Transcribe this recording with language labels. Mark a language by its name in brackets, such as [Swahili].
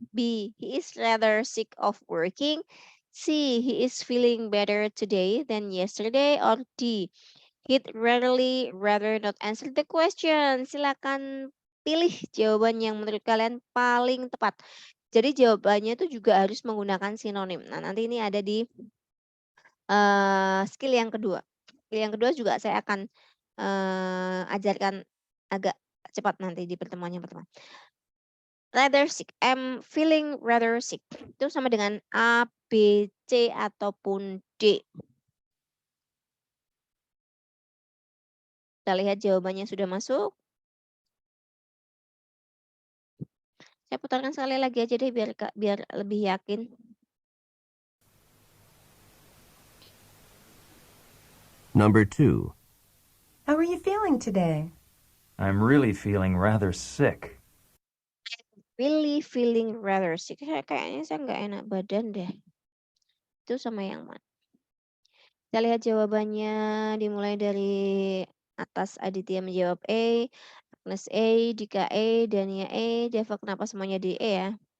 [English] B, he is rather sick of working. C, he is feeling better today than yesterday. Or D, he'd rather not answer the question. [Indonesian] Silakan pilih jawaban yang menurut kalian paling tepat. Jadi jawabannya itu juga harus menggunakan sinonim. Nah, nanti ini ada di skill yang kedua. Skill yang kedua juga saya akan ajarkan agak cepat nanti di pertemuan yang pertama. [English] Rather sick. I'm feeling rather sick. [Indonesian] Itu sama dengan A, B, C, ataupun D. Kita lihat jawabannya sudah masuk. Saya putarkan sekali lagi aja deh biar lebih yakin. [English] Number 2. How are you feeling today? I'm really feeling rather sick. Really feeling rather sick. [Indonesian] Kayaknya saya nggak enak badan deh. Itu sama yang mana? Kita lihat jawabannya dimulai dari atas. Aditya menjawab A, Agnes A, Dika A, Dania A, Deva kenapa semuanya di E ya?